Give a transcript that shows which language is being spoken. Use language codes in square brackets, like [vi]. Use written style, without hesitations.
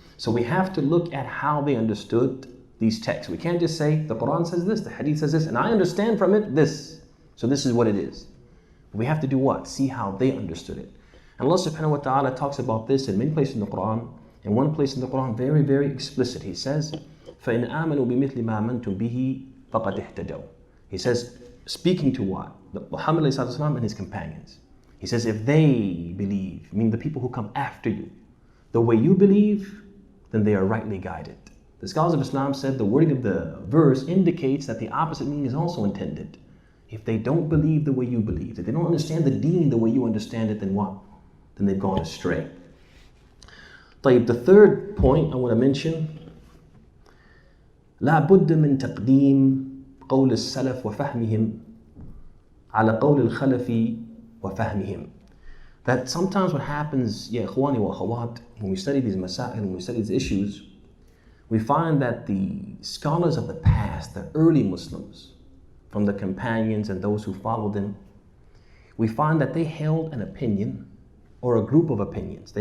[en] So we have to look at how they understood these texts. We can't just say the Quran says this, the Hadith says this, and I understand from it this, so this is what it is. We have to do what? See how they understood it. And Allah subhanahu wa ta'ala talks about this in many places in the Quran. In one place in the Quran, very, very explicit. He says, [ar] فَإِنْ آمَنُوا بِمِثْلِ مَا آمَنْتُمْ بِهِ فَقَدْ اهْتَدَوْا. [en] He says, speaking to what? Muhammad and his companions. He says, if they believe, meaning the people who come after you, the way you believe, then they are rightly guided. The scholars of Islam said the wording of the verse indicates that the opposite meaning is also intended. If they don't believe the way you believe, if they don't understand the deen the way you understand it, then what? Then they've gone astray. [ar] طيب, [en] the third point I want to mention, [ar] لا بد من تقديم قول السلف وفهمهم على قول الخلف وفهمهم. [en] That sometimes what happens, [ar] ya ikhwani wa akhawat, [en] when we study these masail, when we study these issues, we find that the scholars of the past, the early Muslims, from the companions and those who followed them, we find that they held an opinion or a group of opinions.